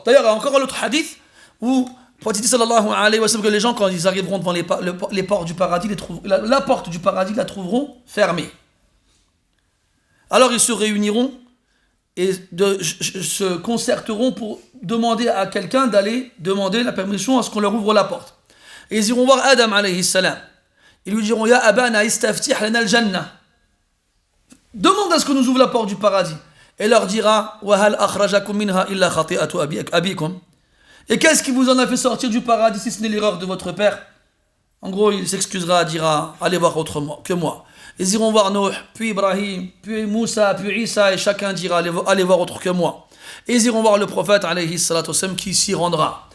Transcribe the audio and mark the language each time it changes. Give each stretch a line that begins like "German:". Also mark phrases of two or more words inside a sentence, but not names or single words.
French: D'ailleurs, il y a encore un autre hadith où le prophète
Arabic: صلى الله عليه وسلم
French: que les gens, quand ils arriveront devant les portes du paradis, la porte du paradis la trouveront fermée. Alors ils se réuniront et se concerteront pour demander à quelqu'un d'aller demander la permission à ce qu'on leur ouvre la porte. Et ils iront voir Adam
Arabic: عليه السلام.
French: Ils lui diront
Arabic: يا أبانا استفتح لنا الجنة.
French: Demande à ce qu'on nous ouvre la porte du paradis. Et leur dira
Arabic: وهل أخرجكم منها إلا خطيئة أبيكم.
French: Et qu'est-ce qui vous en a fait sortir du paradis si ce n'est l'erreur de votre père? En gros, il s'excusera, dira allez voir autrement que moi. Ils iront voir Nuh, puis Ibrahim, puis Moussa, puis Isa, et chacun dira allez voir autre que moi. Et ils iront voir le prophète
Arabic: عليه الصلاة والسلام
French: qui s'y rendra.